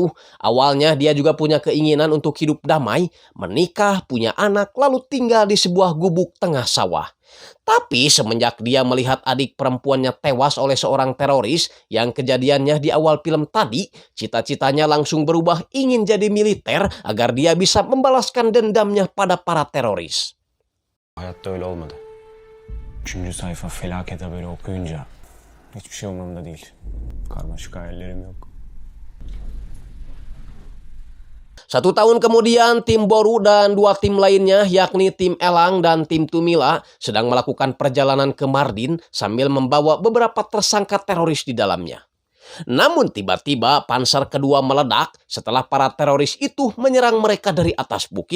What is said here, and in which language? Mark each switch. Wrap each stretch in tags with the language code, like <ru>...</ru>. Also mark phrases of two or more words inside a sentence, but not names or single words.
<id>Awalnya dia juga punya keinginan untuk hidup damai, menikah, punya anak, lalu tinggal di sebuah gubuk tengah sawah. Tapi semenjak dia melihat adik perempuannya tewas oleh seorang teroris yang kejadiannya di awal film tadi, cita-citanya langsung berubah ingin jadi militer agar dia bisa membalaskan dendamnya pada para teroris.</id> <tr>Hayatta öyle olmadı. 3. sayfa felaket haberi okuyunca hiçbir şey umurumda değil. Karmaşık hayallerim yok.</tr> <id>1 tahun kemudian, tim Boru dan 2 tim lainnya, yakni tim Elang dan tim Tumila, sedang melakukan perjalanan ke Mardin sambil membawa beberapa tersangka teroris di dalamnya. Namun tiba-tiba panser kedua meledak setelah para teroris itu menyerang mereka dari atas bukit.</id>